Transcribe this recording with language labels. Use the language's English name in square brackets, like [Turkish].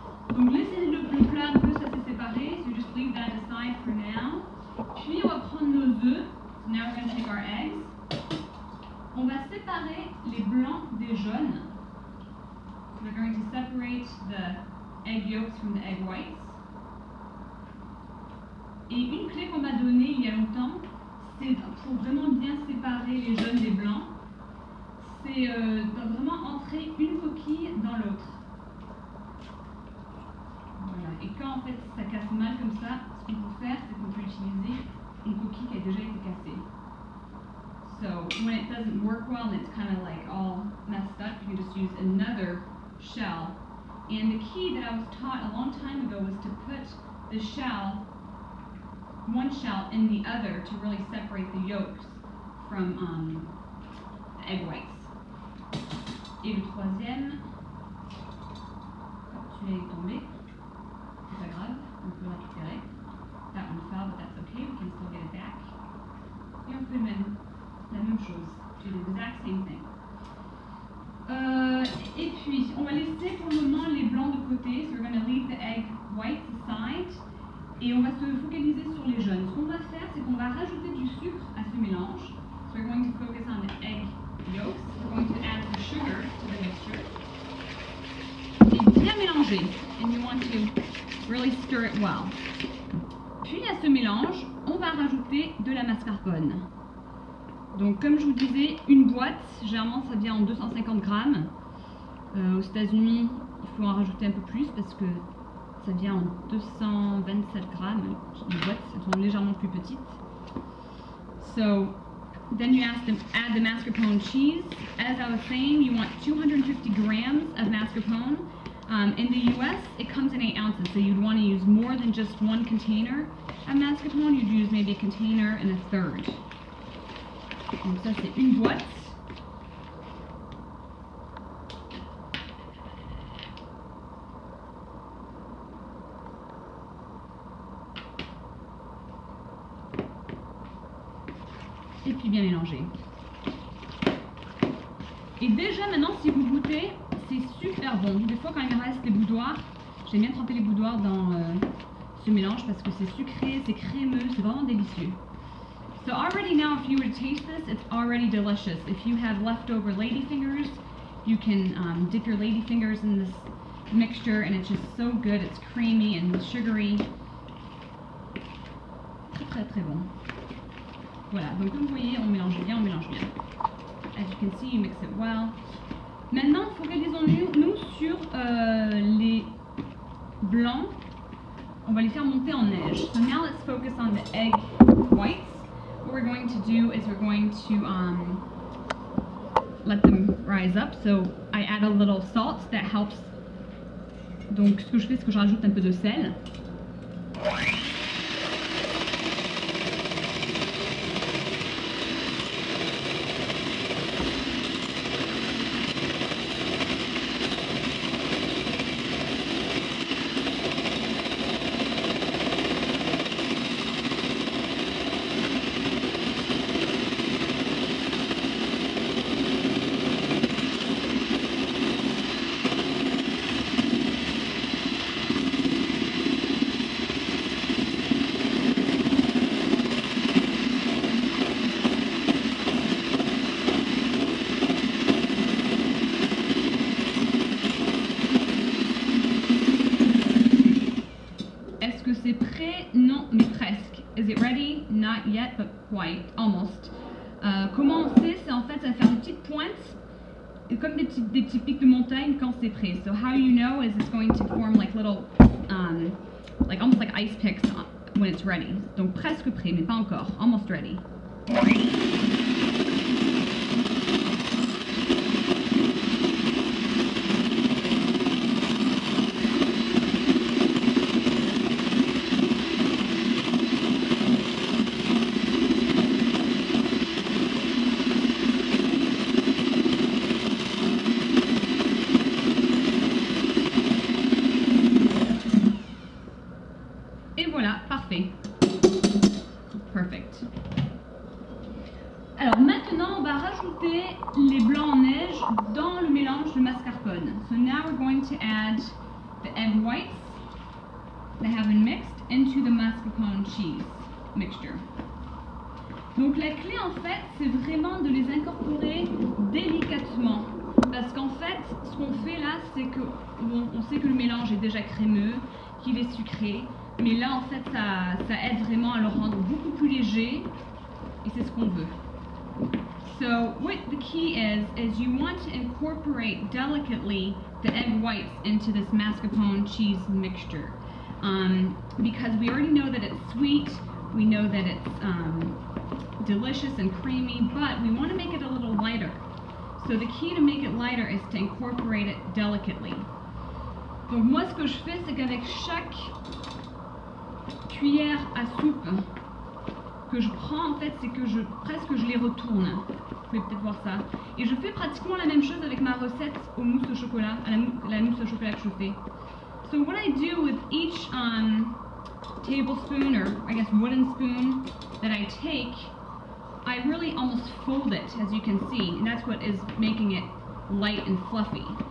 [French] Donc laissez le plat un peu ça s'est séparé, [English] so just leave that aside for now. [French] Puis on va prendre nos œufs. [English] So now we're going to take our eggs. [French] On va séparer les blancs des jaunes. [English] So we're going to separate the egg yolks from the egg whites. [French] Et une clé qu'on m'a donnée il y a longtemps, c'est pour vraiment bien séparer les jaunes des blancs, c'est de vraiment entrer une coquille dans l'autre. Voilà. Et quand en fait ça casse mal comme ça, ce qu'on peut faire, c'est qu'on peut utiliser une coquille qui a déjà été cassée. [English] So when it doesn't work well and it's kind of like all messed up, you can just use another shell. And the key that I was taught a long time ago was to put the shell, one shell in the other to really separate the yolks from the egg whites. [French] Et le troisième, tu es tombé, c'est pas grave, on peut le récupérer. [English] That one fell, but that's okay, we can still get it back. [French] Et on fait la même chose, [English] do the exact same thing. [French] Et puis, on va laisser pour le moment les blancs de côté, [English] so we're going to leave the egg whites aside. [French] Et on va se focaliser sur les jaunes. Ce qu'on va faire, c'est qu'on va rajouter du sucre à ce mélange. [English] So we're going to focus on the egg yolks. We're going to add the sugar to the mixture. [French] Et bien mélanger. [English] And you want to really stir it well. [French] Puis à ce mélange, on va rajouter de la mascarpone. Donc comme je vous disais, une boîte, généralement ça vient en 250 grammes. Aux États-Unis, il faut en rajouter un peu plus parce que ça vient en 227 grammes. Les boîtes, elles sont légèrement plus petites. [English] So then you add the mascarpone mascarpone cheese. As I was saying, you want 250 grams of mascarpone. In the US, it comes in 8 ounces, so you'd want to use more than just one container of mascarpone. You'd use maybe a container and a third. [French] Donc ça, c'est une boîte. Et puis bien mélanger. Et déjà maintenant, si vous goûtez, c'est super bon. Des fois, quand il me reste des boudoirs, j'aime bien tremper les boudoirs dans ce mélange parce que c'est sucré, c'est crémeux, c'est vraiment délicieux. [English] So already now, if you were to taste this, it's already delicious. If you have leftover ladyfingers, you can dip your ladyfingers in this mixture, and it's just so good. It's creamy and sugary. [French] Très très très bon. Voilà, donc comme vous voyez, on mélange bien, on mélange bien. [English] As you can see, you mix it well. [French] Maintenant, focalisons-nous sur les blancs. On va les faire monter en neige. [English] So now let's focus on the egg whites. What we're going to do is we're going to let them rise up. So I add a little salt that helps. [French] Donc ce que je fais, c'est que je rajoute un peu de sel. C'est prêt? Non, mais presque. [English] Is it ready? Not yet, but quite, almost. [French] Comment on sait? C'est en fait, ça va faire une petite pointe, comme des petits pics de montagne quand c'est prêt. [English] So how you know is it's going to form like little, like almost like ice picks when it's ready. [French] Donc presque prêt, mais pas encore. [English] Almost ready. [French] Et voilà, parfait. [English] Perfect. [French] Alors maintenant, on va rajouter les blancs en neige dans le mélange de mascarpone. [English] So now we're going to add the egg whites that have been mixed into the mascarpone cheese mixture. [French] Donc la clé en fait, c'est vraiment de les incorporer délicatement. Parce qu'en fait, ce qu'on fait là, c'est que on sait que le mélange est déjà crémeux, qu'il est sucré. Mais là, en fait, ça aide vraiment à le rendre beaucoup plus léger, et c'est ce qu'on veut. [English] So, what the key is you want to incorporate delicately the egg whites into this mascarpone cheese mixture. Because we already know that it's sweet, we know that it's delicious and creamy, but we want to make it a little lighter. So the key to make it lighter is to incorporate it delicately. [French] Donc moi, ce que je fais, c'est qu'avec chaque cuillère à soupe que je prends, en fait, c'est que presque je les retourne. Vous pouvez peut-être voir ça. Et je fais pratiquement la même chose avec ma recette au mousse au chocolat, la mousse au chocolat que je fais. [English] So what I do with each tablespoon, or I guess wooden spoon that I take, I really almost fold it, as you can see, and that's what is making it light and fluffy.